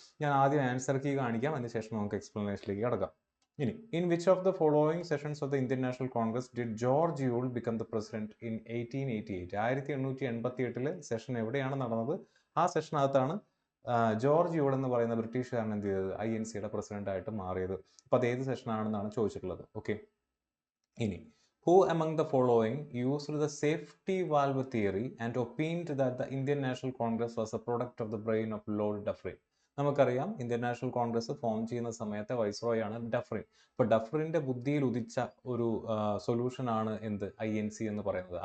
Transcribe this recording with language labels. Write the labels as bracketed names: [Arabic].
[Malayalam] ഞാൻ ആദ്യം answer key കാണിക്കാം, അതിനുശേഷം നമുക്ക് എക്സ്പ്ലനേഷനിലേക്ക് കിടക്കാം. ഇനി, [English] In which of the following sessions of the Indian National Congress did George Yule become the president in 1888? [Malayalam] 1888 session എവിടെയാണ് നടന്നത്? ആ സെഷനകത്താണ് ജോർജ് യൂൾ എന്ന് പറയുന്ന ബ്രിട്ടീഷുകാരൻ എന്ത് ചെയ്തത്, INCയുടെ പ്രസിഡന്റ് ആയിട്ട് മാറിയത്. അപ്പോൾ അത് ഏത് സെഷനാണെന്നാണ് ചോദിച്ചിട്ടുള്ളത്. ഓക്കെ, ഇനി [English] who among the following used the safety valve theory and opined that the Indian National Congress was a product of the brain of Lord Dufferin? [Malayalam] നമുക്കറിയാം, ഇന്ത്യൻ നാഷണൽ കോൺഗ്രസ് ഫോം ചെയ്യുന്ന സമയത്തെ വൈസ്രോയ് ആണ് ഡഫറിൻ. അപ്പോൾ ഡഫറിൻ്റെ ബുദ്ധിയിൽ ഉദിച്ച ഒരു സൊല്യൂഷനാണ് എന്ത്, INC എന്ന് പറയുന്നത്.